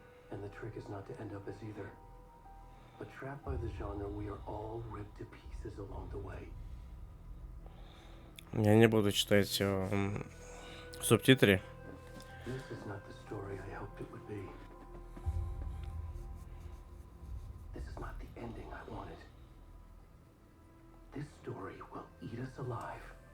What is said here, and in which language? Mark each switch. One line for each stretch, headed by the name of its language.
English: And the trick is not to end up as either. But trapped by the genre, we are all ripped to pieces along the way.
Russian: Я не буду читать субтитры.
English: This is not the story I hoped it would be. This is not the ending I wanted. This story will eat us alive.